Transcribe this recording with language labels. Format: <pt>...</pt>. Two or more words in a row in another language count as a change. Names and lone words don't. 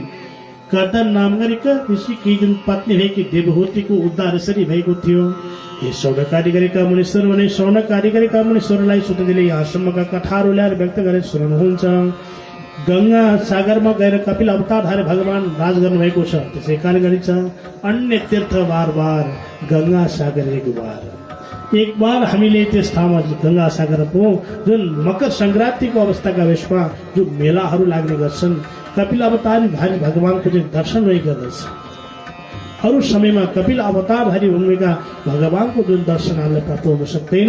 <ne>कर्दन नाम गरेका ऋषिकी जुन पत्नी भएकी देवहूतिको उद्धार यसरी भएको थियो। हे स्वर्णकारी गरेका मुनीश्वर भने स्वर्णकारी गरेका मुनीश्वरलाई सुतजीले यहाँसम्मका कथाहरू ल्याएर व्यक्त गरेर सुनाउनुहुन्छ। गंगा सागरमा गएर कपिल अवतारधारी भगवान राज गर्नुभएको छ, त्यसै कारण गरिन्छ अन्य तीर्थ</ne> <hi>बार बार गंगा सागर एक बार</hi> <ne>हामीले त्यस ठाउँमा गंगा सागरको जुन मकर संक्रान्तिको अवस्थाका वेशमा जो मेलाहरू लाग्ने गर्छन्, कपिल अवतारधारी भगवानको जुन दर्शन भइ गर्दछ। अरू समयमा कपिल अवतारधारी भूमिका भगवानको जुन दर्शन हामीलाई प्राप्त हुन सक्दैन।</ne>